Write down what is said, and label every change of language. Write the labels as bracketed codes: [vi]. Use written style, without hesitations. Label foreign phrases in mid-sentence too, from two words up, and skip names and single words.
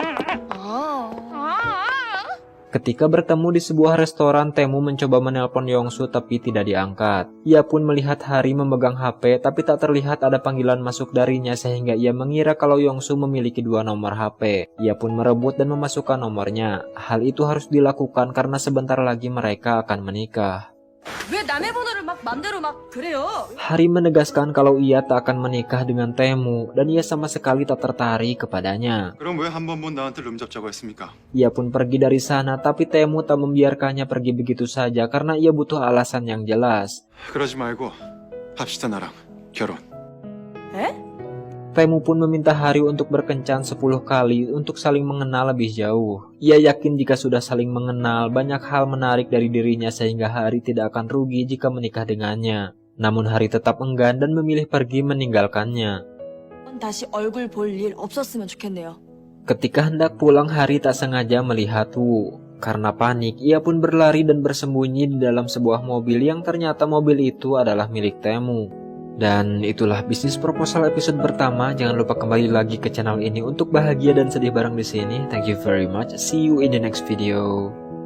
[id] Ketika bertemu di sebuah restoran, Tae-moo mencoba menelpon Yongsu tapi tidak diangkat. Ia pun melihat Hari memegang HP tapi tak terlihat ada panggilan masuk darinya sehingga ia mengira kalau Yongsu memiliki 2 nomor HP. Ia pun merebut dan memasukkan nomornya. Hal itu harus dilakukan karena sebentar lagi mereka akan menikah. [ko] 왜 남의 번호를 막 맘대로 막 그래요? [id] Hari menegaskan kalau ia tak akan menikah dengan Tae-moo dan ia sama sekali tak tertarik kepadanya. [ko] 그럼 왜 한 번 본 나한테 룸 잡자고 했습니까? [id] Ia pun pergi dari sana tapi Tae-moo tak membiarkannya pergi begitu saja karena ia butuh alasan yang jelas. [ko] 그러지 말고 합시다 나랑 결혼. [id] Tae-moo pun meminta Hari untuk berkencan 10 kali untuk saling mengenal lebih jauh. Ia yakin jika sudah saling mengenal, banyak hal menarik dari dirinya sehingga Hari tidak akan rugi jika menikah dengannya. Namun Hari tetap enggan dan memilih pergi meninggalkannya. [ko] 다시 얼굴 볼 일 없었으면 좋겠네요. [id] Ketika hendak pulang, Hari tak sengaja melihat Woo. Karena panik, ia pun berlari dan bersembunyi di dalam sebuah mobil yang ternyata mobil itu adalah milik Tae-moo. Dan itulah bisnis proposal episode pertama. Jangan lupa kembali lagi ke channel ini untuk bahagia dan sedih bareng di sini. [en] Thank you very much. See you in the next video.